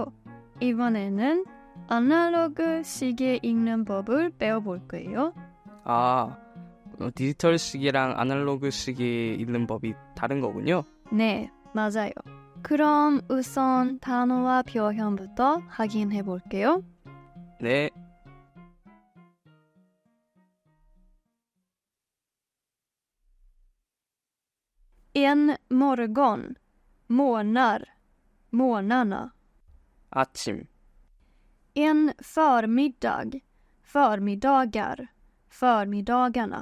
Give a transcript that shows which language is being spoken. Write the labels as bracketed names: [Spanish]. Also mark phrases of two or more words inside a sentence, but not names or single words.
[Korean] 이번에는 아날로그 시계 읽는 법을 배워볼 거예요. 디지털 시계랑 아날로그 시계 읽는 법이 다른 거군요. 네, 맞아요. 그럼 우선 단어와 표현부터 확인해 볼게요. 네, [Swedish] En morgon, månar, månarna. [Korean] 아침, [Swedish] En förmiddag, förmiddagar, förmiddagarna.